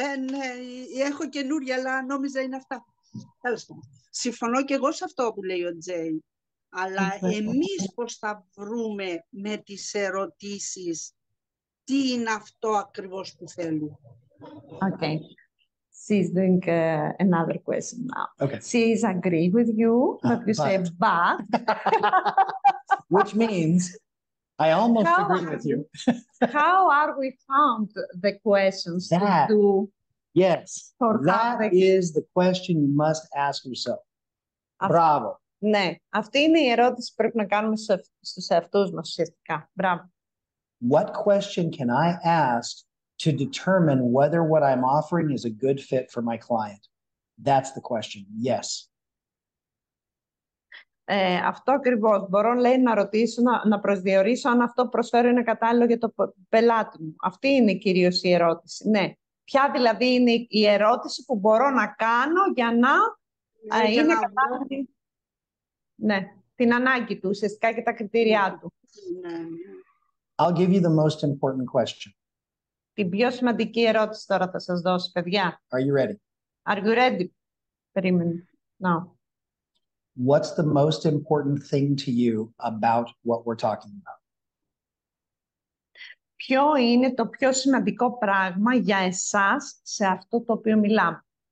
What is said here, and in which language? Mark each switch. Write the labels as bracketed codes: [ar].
[el] Ναι, έχω καινούρια, αλλά νόμιζα είναι αυτά. Τέλος πάντων. Συμφωνώ και εγώ σε αυτό που λέει ο Τζέι. Αλλά εμείς πώς θα βρούμε με τις ερωτήσεις τι είναι αυτό ακριβώς που θέλουμε. [en] Okay. She's doing another question now. Okay. She's agree with you, but you say but. Which means I almost agree with you. How are we found the questions that, to do? Yes, that is the question you must ask yourself. Bravo. [el] Ναι, αυτή είναι η ερώτηση που πρέπει να κάνουμε στους εαυτούς μας ουσιαστικά. Μπράβο. [en] What question can I ask to determine whether what I'm offering is a good fit for my client? That's the question. Yes. [el] Αυτό ακριβώς. Μπορώ, λέει, να ρωτήσω, να προσδιορίσω αν αυτό που προσφέρω είναι κατάλληλο για το πελάτη μου. Αυτή είναι κυρίως η ερώτηση. Ναι. Ποια δηλαδή είναι η ερώτηση που μπορώ να κάνω για να είναι κατάλληλη. Ναι. Την ανάγκη του, ουσιαστικά και τα κριτήριά του. [en] I'll give you the most important question. [el] Την πιο σημαντική ερώτηση τώρα θα σας δώσω, παιδιά. [en] Are you ready? Are you ready? [el] Περίμενε. [en] No. What's the most important thing to you about what we're talking about? [el] Ποιο είναι το πιο σημαντικό πράγμα για εσάς σε αυτό το οποίο μιλάμε?